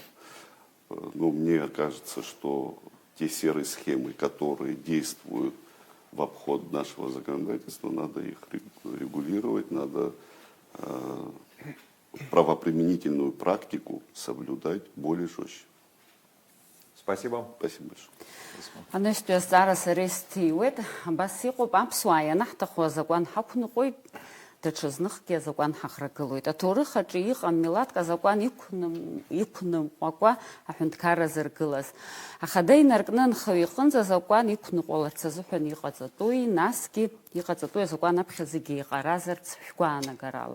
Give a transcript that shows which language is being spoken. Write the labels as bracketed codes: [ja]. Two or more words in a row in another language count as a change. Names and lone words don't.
[ru] Но мне кажется, что те серые схемы, которые действуют в обход нашего законодательства, надо их регулировать, надо правоприменительную практику соблюдать более жестче. Спасибо. Спасибо большое. [ab] Анестез зараз рестиует, бас иҟоуп аԥсуаа ианаҳҭаху азакәан ҳақәныҟәоит, даҽазныкгьы азакәан ҳахрагылоит. Аҭоурых аҿы иҟам милаҭк азакәан иқәнымҟәакәа аҳәынҭқарра зыргылаз. Ахада инаркны анхаҩ иҟынӡа азакәан иқәныҟәаларц азыҳәан иҟаҵатәуи, насгьы иҟаҵатәуи азакәан аԥхьа зегьы иҟаразарц шәгәаанагарала.